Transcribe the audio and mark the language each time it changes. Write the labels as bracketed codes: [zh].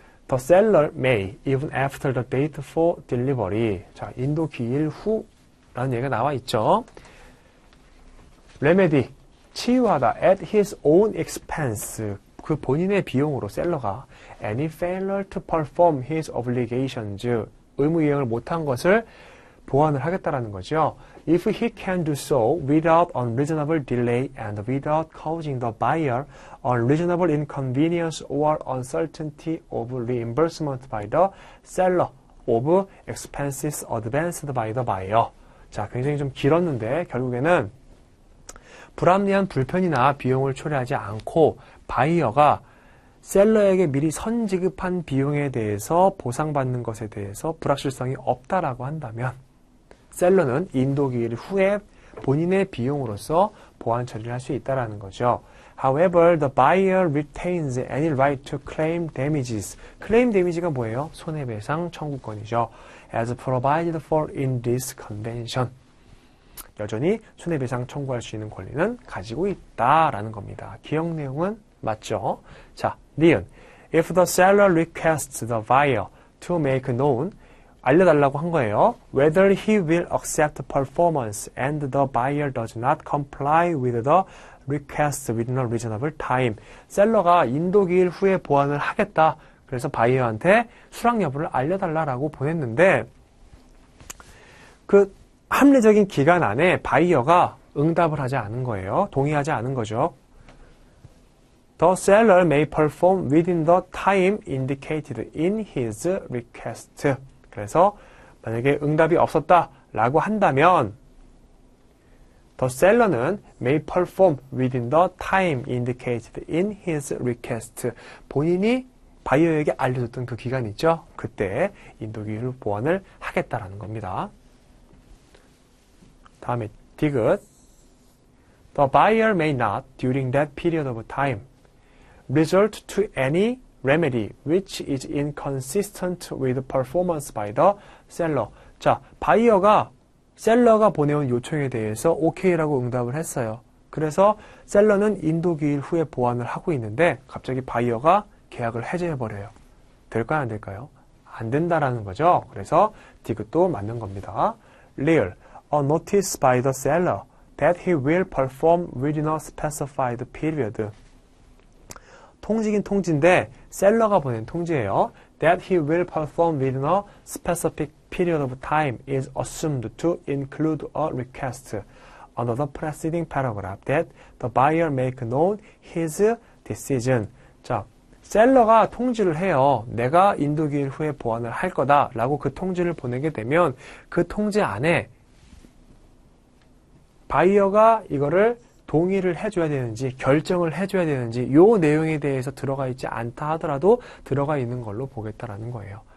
[en] The seller may, even after the date for delivery. [ko] 자, 인도 기일 후라는 얘기가 나와 있죠. remedy. 치유하다 [en] at his own expense [ko] 그 본인의 비용으로 셀러가 [en] any failure to perform his obligations [ko] 의무 이행을 못한 것을 보완을 하겠다라는 거죠. [en] If he can do so without unreasonable delay and without causing the buyer unreasonable inconvenience or uncertainty of reimbursement by the seller of expenses advanced by the buyer. [ko] 자, 굉장히 좀 길었는데 결국에는 불합리한 불편이나 비용을 초래하지 않고 바이어가 셀러에게 미리 선지급한 비용에 대해서 보상받는 것에 대해서 불확실성이 없다라고 한다면 셀러는 인도기일 후에 본인의 비용으로서 보완 처리를 할 수 있다라는 거죠. [en] However, the buyer retains any right to claim damages. [ko] claim damage가 뭐예요? 손해배상 청구권이죠. [en] As provided for in this convention. [ko] 여전히 손해배상 청구할 수 있는 권리는 가지고 있다라는 겁니다. 기억 내용은 맞죠? 자, 니은. [en] If the seller requests the buyer to make known, [ko] 알려달라고 한 거예요. [en] Whether he will accept performance and the buyer does not comply with the request within a reasonable time. [ko] 셀러가 인도기일 후에 보완을 하겠다. 그래서 바이어한테 수락 여부를 알려달라고 보냈는데 그 합리적인 기간 안에 바이어가 응답을 하지 않은 거예요. 동의하지 않은 거죠. [en] The seller may perform within the time indicated in his request. [ko] 그래서 만약에 응답이 없었다라고 한다면 [en] The seller는 may perform within the time indicated in his request. [ko] 본인이 바이어에게 알려줬던 그 기간 있죠? 그때 인도기일 보완을 하겠다라는 겁니다. 다음에 디귿. [en] The buyer may not, during that period of time, resort to any remedy which is inconsistent with performance by the seller. [ko] 자, 바이어가 셀러가 보내온 요청에 대해서 오케이라고 응답을 했어요. 그래서 셀러는 인도기일 후에 보완을 하고 있는데 갑자기 바이어가 계약을 해제해버려요. 될까요? 안 될까요? 안 된다라는 거죠. 그래서 디귿도 맞는 겁니다. real. [en] A notice by the seller that he will perform within a specified period. [ko] 통지긴 통지인데 셀러가 보낸 통지예요. [en] That he will perform within a specific period of time is assumed to include a request. under the preceding paragraph that the buyer make known his decision. [ko] 자, 셀러가 통지를 해요. 내가 인도기일 후에 보완을 할 거다 라고 그 통지를 보내게 되면 그 통지 안에 바이어가 이거를 동의를 해줘야 되는지 결정을 해줘야 되는지 요 내용에 대해서 들어가 있지 않다 하더라도 들어가 있는 걸로 보겠다라는 거예요.